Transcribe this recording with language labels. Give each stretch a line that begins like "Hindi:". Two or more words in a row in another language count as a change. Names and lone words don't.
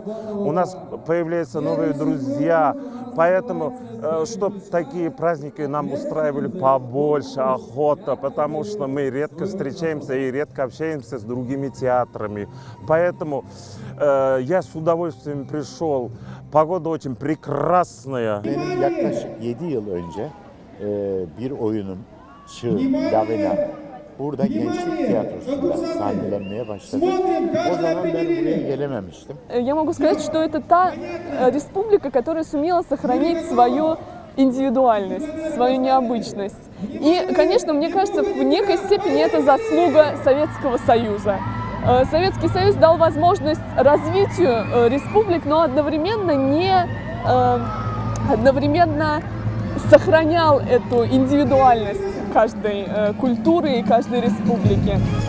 Russian: У нас появляются новые друзья. Поэтому, чтобы такие праздники нам устраивали побольше, охота, потому что мы редко встречаемся и редко общаемся с другими театрами. Поэтому я с удовольствием пришел. Погода очень прекрасная.
Turkish: Benim yaklaşık 7 yıl önce bir oyunum Çığ, Lavena burada gençlik tiyatrosunda sahnelenmeye başladı. O zaman ben buraya gelememiştim.
Russian: Я могу сказать, что это та республика, которая сумела сохранить свою индивидуальность, свою необычность. И, конечно, мне кажется, в некой степени это заслуга Советского Союза. Советский Союз дал возможность развитию республик, но одновременно сохранял эту индивидуальность каждой культуры и каждой республики.